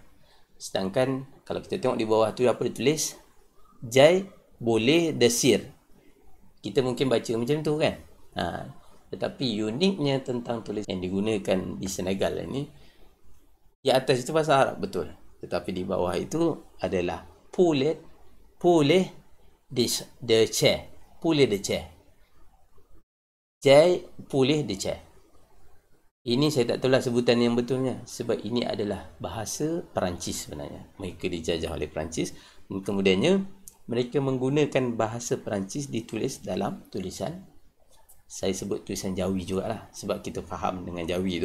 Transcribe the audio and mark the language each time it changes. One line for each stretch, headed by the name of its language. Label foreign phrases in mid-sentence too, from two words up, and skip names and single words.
Malay: Sedangkan kalau kita tengok di bawah tu apa ditulis? Jai boleh desir. Kita mungkin baca macam tu kan. Tetapi uniknya tentang tulis yang digunakan di Senegal ini, di atas itu bahasa Arab betul, tetapi di bawah itu adalah
French: poulet de chair, poulet de chair, jai poulet de chair.
Malay: Ini saya tak tahulah sebutan yang betulnya, sebab ini adalah bahasa Perancis sebenarnya. Mereka dijajah oleh Perancis dan kemudiannya mereka menggunakan bahasa Perancis ditulis dalam tulisan, saya sebut tulisan Jawi jugalah sebab kita faham dengan Jawi itu.